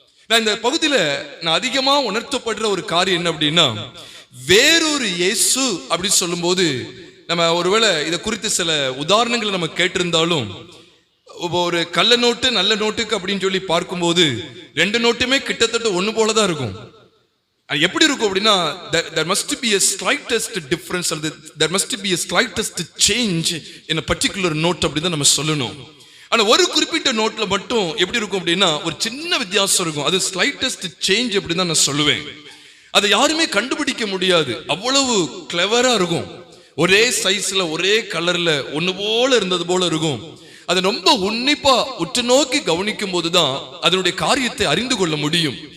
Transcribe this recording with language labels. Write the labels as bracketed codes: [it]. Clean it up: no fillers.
[ta] நான் இந்த பகுதியில நான் அதிகமா உணர்த்தப்படுற ஒரு காரியம் என்ன அப்படின்னா, வேறொரு இயேசு அப்படின்னு சொல்லும் போது நம்ம ஒருவேளை இதை குறித்து சில உதாரணங்களை நம்ம கேட்டிருந்தாலும், ஒரு கள்ள நோட்டு நல்ல நோட்டுக்கு அப்படின்னு சொல்லி பார்க்கும்போது 2 நோட்டுமே கிட்டத்தட்ட ஒண்ணு போலதான் இருக்கும். எப்படி இருக்கும் அப்படின்னா, [en] there must be a slightest difference, or there must be a slightest change in a particular note [ta] அப்படி தான் நம்ம சொல்லணும். ஆனா ஒரு குறிப்பிட்ட நோட்ல மட்டும் எப்படி இருக்கும் அப்படின்னா ஒரு சின்ன வித்தியாசம் இருக்கும். அது ஸ்லைட்டஸ்ட் சேஞ்ச் அப்படி தான் நான் சொல்லுவேன். அதை யாருமே கண்டுபிடிக்க முடியாது, அவ்வளவு கிளவரா இருக்கும். ஒரே சைஸ்ல ஒரே கலர்ல ஒண்ணு போல இருந்தது போல இருக்கும். அதை ரொம்ப உன்னிப்பா உற்று நோக்கி கவனிக்கும் போதுதான் அதனுடைய காரியத்தை அறிந்து கொள்ள முடியும்.